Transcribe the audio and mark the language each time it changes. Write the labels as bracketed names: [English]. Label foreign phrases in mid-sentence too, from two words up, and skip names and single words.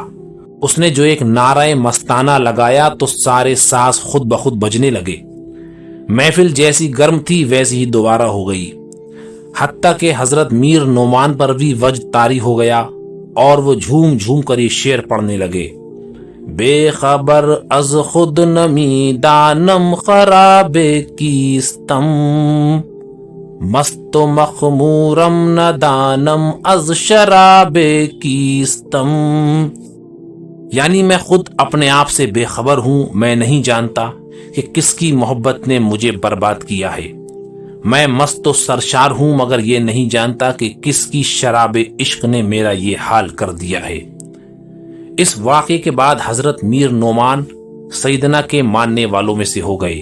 [Urdu] اس نے جو ایک نعرہ مستانہ لگایا تو سارے ساز خود بخود بجنے لگے۔ محفل جیسی گرم تھی ویسی ہی دوبارہ ہو گئی۔ حتیٰ کہ حضرت میر نعمان پر بھی وجد طاری ہو گیا اور وہ جھوم جھوم کر یہ شعر پڑھنے لگے: [Persian] بے خبر از خود نمی دانم خراب کیستم، مست و مخمورم ندانم از شراب کیستم. [Urdu] یعنی میں خود اپنے آپ سے بے خبر ہوں، میں نہیں جانتا کہ کس کی محبت نے مجھے برباد کیا ہے. میں مست و سرشار ہوں مگر یہ نہیں جانتا کہ کس کی شراب عشق نے میرا یہ حال کر دیا ہے. اس واقعے کے بعد حضرت میر نعمان سیدنا کے ماننے والوں میں سے ہو گئے.